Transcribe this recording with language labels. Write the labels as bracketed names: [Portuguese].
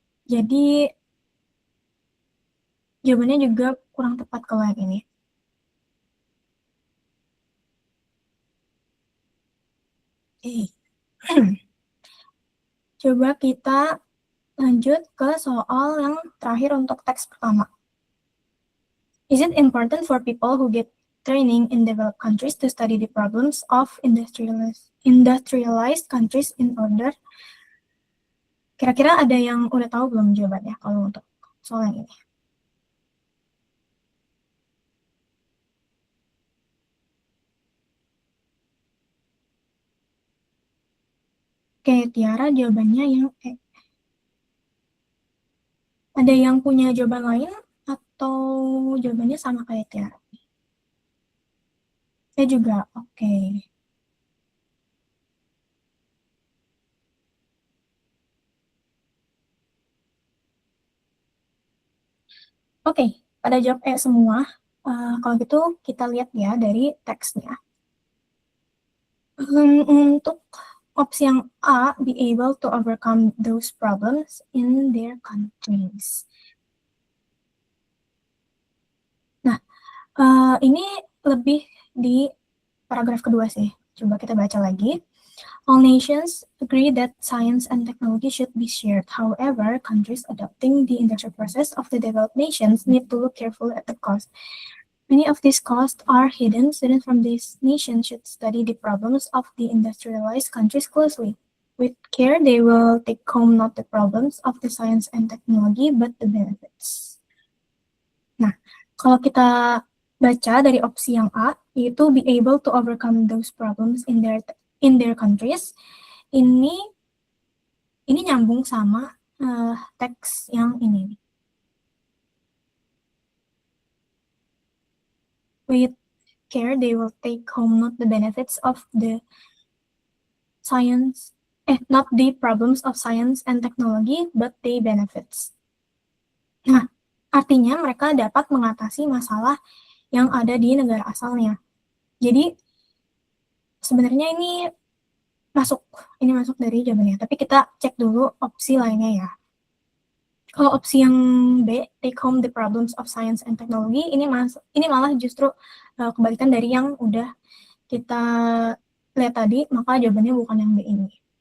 [Indonesian] Jadi, jawabannya juga kurang tepat kalau yang ini. Coba kita lanjut ke soal yang terakhir untuk teks pertama. [English] Is it important for people who get training in developed countries to study the problems of industrialized countries in order? [Indonesian] Kira-kira ada yang udah tahu belum jawabannya kalau untuk soal yang ini? Oke, Tiara jawabannya yang E. Ada yang punya jawaban lain atau jawabannya sama kayak Tiara? Saya juga, oke. Oke, pada jawab E semua. Kalau gitu kita lihat ya dari teksnya. Untuk opsi yang A, [English] be able to overcome those problems in their countries. [Indonesian] Nah, ini lebih di paragraf kedua sih. Coba kita baca lagi. [English] All nations agree that science and technology should be shared. However, countries adopting the industrial process of the developed nations need to look carefully at the cost. Many of these costs are hidden. Students from these nations should study the problems of the industrialized countries closely. With care, they will take home not the problems of the science and technology, but the benefits. [Indonesian] Nah, kalau kita baca dari opsi yang A, yaitu [English] be able to overcome those problems in their countries, [Indonesian] ini nyambung sama teks yang ini. [English] With care, they will take home not the benefits of the science, not the problems of science and technology, but the benefits. [Indonesian] Nah, artinya mereka dapat mengatasi masalah yang ada di negara asalnya. Jadi, sebenarnya ini masuk dari jawabannya. Tapi kita cek dulu opsi lainnya ya. Kalau opsi yang B, [English] take home the problems of science and technology, [Indonesian] ini malah justru kebalikan dari yang udah kita lihat tadi, maka jawabannya bukan yang B ini.